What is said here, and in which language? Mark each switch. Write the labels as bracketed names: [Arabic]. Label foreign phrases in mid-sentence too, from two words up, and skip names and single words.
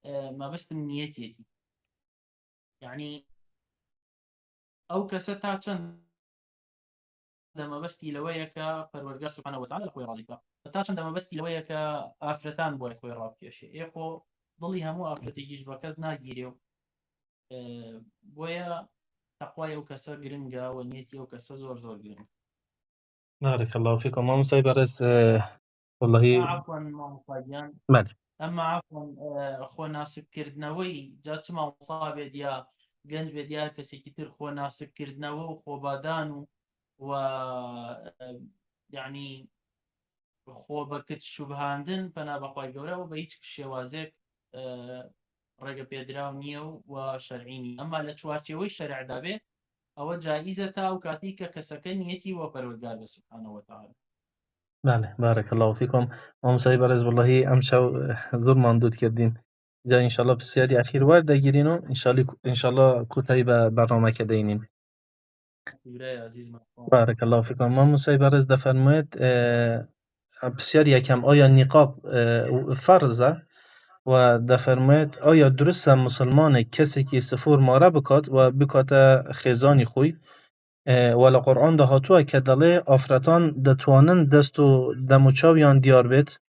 [Central Kurdish] مەبەستم نیەتێتی، یعنی ئەو کەسە تا چەند دەمەبەستی لەوەیە کە پەروەردگار [Arabic] سوبحانەهو وتعالە [Central Kurdish] لە خۆی ڕازی بکات، تا چەند دەمەبەستی لەوەیە کە ئافرەتان بۆی خۆی ڕابکێشێ، ئێخۆ دڵی هەموو ئافرەتێکیش بە کەس ناگیرێ و بۆیە تەقوای ئەو کەسە گرنگە و نیەتی ئەو کەسە زۆر زۆر گرنگە. [Arabic] بارك الله فيكم [Central Kurdish] مامۆسای بەڕێز [Arabic] والله [Central Kurdish] عفوا مامۆستاگیان بله ئەمما عفوا خۆ ناسبکردنەوەی جا چ مامۆستا بێت یا گەنج بێت یا کەسێکی تر خۆ ناسبکردنەوە و خۆبادان و یعنی خۆ بەکت شوبهاندن پەنا بەخوای گەورە و بە هیچ شێوازێک ڕێگە پێدراو نییە و شەرعینی، ئەمما لە چوارچێوەی شەرعدا بێ ئەوە جائیزە تا ئەو کاتی کە کەسەکە نیەتی وە پەروەردگار بە [Arabic] سوبحانەهو وتعالە. [Central Kurdish] بله [Arabic] بارك الله فيكم [Central Kurdish] مامۆسای بەڕێز والله ئەمشەو زۆرمان دوود کردین جا ئینشاءالله پرسیاری ئەخیر وەردەگیرین و ئینشاءالله کوتای بە بەرنامەکە دەینین. [Arabic] بارك الله فيكم [Central Kurdish] مامۆسای بەڕێز دەفەرموێت پرسیاری یەکەم ئایا نیقاب فەرزە و دەفەرموێت ئایا دروستە مسلمانێک کەسێکی سفور مارە بکات و بکاتە خێزانی خۆی و لە قورئاندا هاتووە کە دەڵێ ئافرەتان دەتوانن دەست و دەموچاویان دیار بێت؟